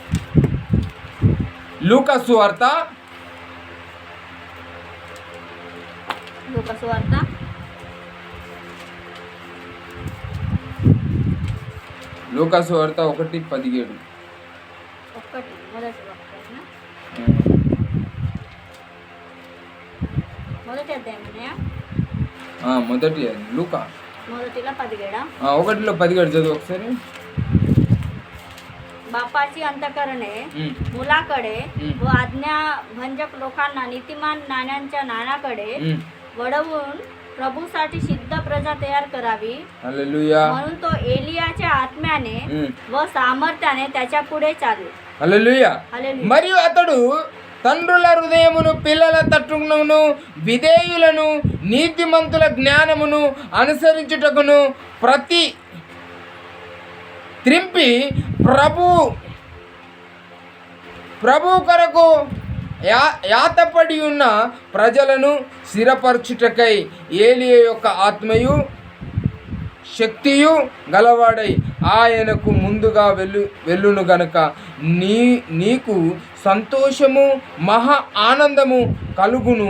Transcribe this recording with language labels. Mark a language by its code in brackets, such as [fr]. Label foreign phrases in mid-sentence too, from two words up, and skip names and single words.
[te] లూకా సువార్త 1:17. మొదటి లూకా 1:17 చదువు ఒకసారి. [mr] बापाची अंतकरणे मुलाकडे व आज्ञाभंजक लोकांना नीतिमान नाण्यांच्या नाण्याकडे वळवून प्रभूसाठी सिद्ध प्रजा तयार करावी. हालेलुया. म्हणून तो एलियाच्या आत्म्याने व सामर्थ्याने त्याच्या पुढे चाले. हालेलुया. [te] మరియు అతడు తండ్రుల హృదయమును పిల్లల తట్టును విధేయులను నీతిమంతుల జ్ఞానమును అనుసరించుటకును ప్రతి త్రింపి ప్రభు కొరకు యాతపడి ఉన్న ప్రజలను స్థిరపరచుటకై ఏలియా యొక్క ఆత్మయు శక్తియు గలవాడై ఆయనకు ముందుగా వెళ్ళును గనుక నీకు సంతోషము మహా ఆనందము కలుగును.